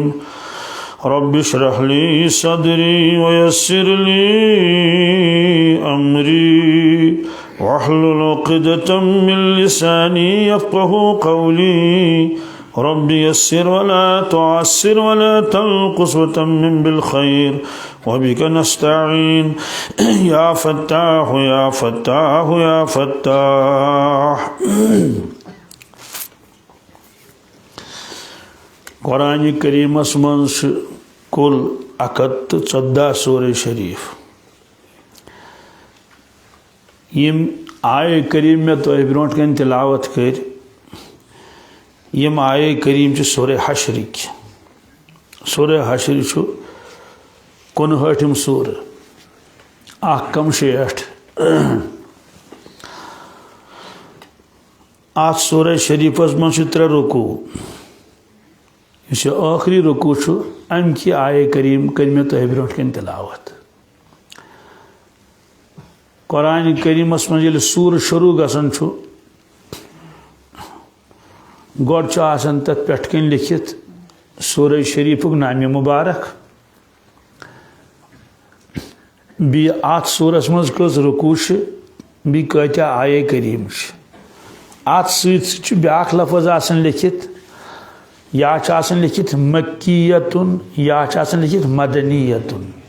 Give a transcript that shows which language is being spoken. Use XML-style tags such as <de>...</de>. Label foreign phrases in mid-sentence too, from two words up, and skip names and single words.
<ar>رب اشرح لي صدري ويسر لي أمري واحلل عقدة من لساني يفقه قولي. رب يسر ولا تعسر ولا تنقص وتمم بالخير وبك نستعين. يا فتاح يا فتاح يا فتاح.</ar> <ks>قرآن کریم من کل 114 سورہ شریف. یم آئے کریم میں تو برونٹ کن تلاوت کر، یم آئے کریم چھ سورہ حشرک. سورہ حشر چھ 59 سورہ، اخ کم 60. آت سورہ شریفس من 3 رکوع، یہ آخری رکوع ام کی آیہ کریم کرمہ تہ برونٹ کن تلاوت قرآن کریمس من یل سور شروع گژھان گۄڈٕ آسان تتھ پٮ۪ٹھ کن لکھت سورہ شریفک نام مبارک بی ات سورس مز کٔژ رکوع بی کۭتیاہ آیہ کریم ات سۭتۍ بیاکھ لفظ آسان لکھت یا آسان لکھت مکیتن یا آسان لکھت مدنیتن</ks>